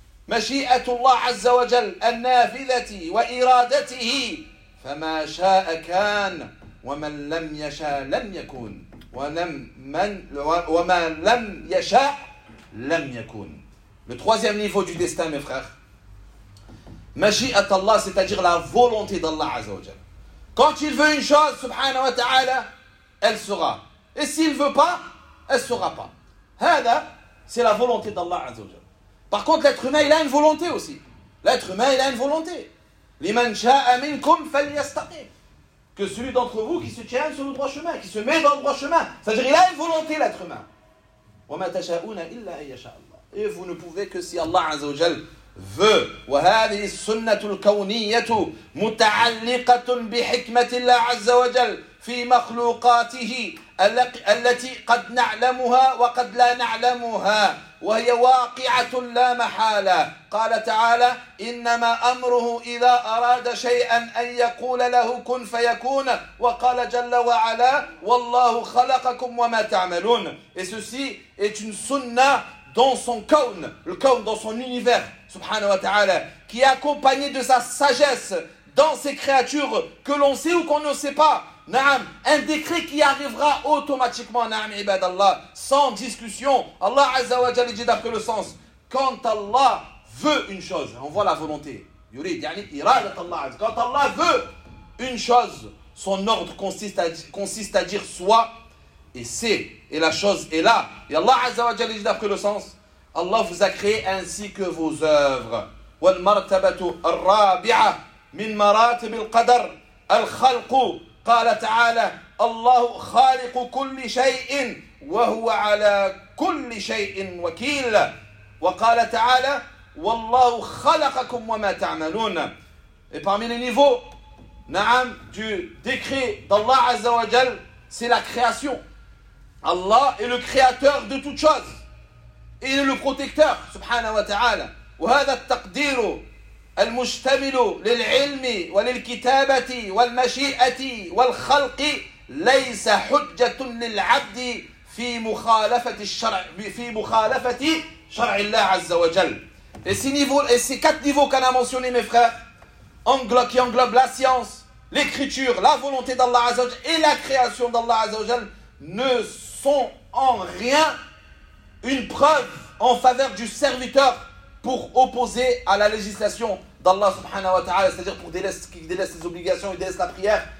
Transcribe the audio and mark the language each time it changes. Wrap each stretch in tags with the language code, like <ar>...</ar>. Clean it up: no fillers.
<ar>مشيئة الله عز وجل النافذة وإرادته فما شاء كان ومن لم يشاء لم يكون وما لم يشاء لم يكون.</ar> <fr>Le troisième niveau du destin, mes frères. مشيئة الله, c'est-à-dire la volonté d'Allah عز وجل. Quand il veut une chose,</fr> <ar>سبحانه وتعالى,</ar> <fr>elle sera. Et s'il veut pas, elle sera pas. هذا, c'est la volonté d'Allah عز وجل. Par contre, l'être humain, il a une volonté aussi. L'être humain, il a une volonté.</fr> <ar>لِمَنْ شَاءَ مِنْكُمْ فَلْيَسْتَقِيمْ.</ar> <fr>Que celui d'entre vous qui se tient sur le droit chemin, qui se met dans le droit chemin. C'est-à-dire, il a une volonté, l'être humain.</fr> <ar>وَمَا تَشَاءُونَ إِلَّا أَنْ يَشَاءَ اللَّهُ.</ar> <fr>Et vous ne pouvez que si Allah Azza wa Jal veut.</fr> <ar>وَهَذِهِ السُنَّةُ الْكَوْنِيَّةُ مُتَعَلِّقَةٌ بِحِكْمَةِ اللَّهِ عَزَّ وَجَلْ فِي مَخْلُوقَاتِهِ الَّتِي قَدْ نَعْلَمُهَا وَقَدْ لَا نَعْلَمُهَا وهي واقعة لا محالة. قال تعالى إنما أمره إذا أراد شيئا أن يقول له كن فيكون. وقال جل وعلا والله خلقكم وما تعملون.</ar> <fr>Et ceci est une sunna dans son kaun, le kaun dans son univers, subhanahu wa ta'ala, qui est accompagné de sa sagesse dans ses créatures, que l'on sait ou qu'on ne sait pas. Naam, un décret qui arrivera automatiquement, naam, ibadallah, sans discussion. Allah Azza wa Jalla dit d'après le sens, quand Allah veut une chose, on voit la volonté.</fr> <ar>Yurid, yani iradat Allah.</ar> <fr>Quand Allah veut une chose, son ordre consiste à dire soit et c'est, et la chose est là. Et Allah Azza wa Jalla dit d'après le sens, Allah vous a créé ainsi que vos œuvres.</fr> <ar>Wal martabatu ar-rabi'a min maratib al-qadr al-khalq. قال تعالى الله خالق كل شيء وهو على كل شيء وكيل. وقال تعالى والله خلقكم وما تعملون.</ar> <fr>Et parmi les niveaux, na'am, du décret d'Allah Azza wa Jal, c'est la création. Allah est le créateur de toutes choses. Il est le protecteur, subhanahu wa ta'ala.</fr> <ar>وهذا التقدير المشتمل للعلم وللكتابة والمشيئة والخلق ليس حجة للعبد في مخالفة الشرع في مخالفة شرع الله عز وجل.</ar> <fr>Et ces niveaux, et ces quatre niveaux qu'on a mentionnés, mes frères, englobent qui englobent la science, l'écriture, la volonté d'Allah عز وجل et la création d'Allah عز وجل ne sont en rien une preuve en faveur du serviteur pour opposer à la législation d'Allah subhanahu wa ta'ala, c'est-à-dire pour qui délaisse ses obligations, il délaisse la prière.</fr>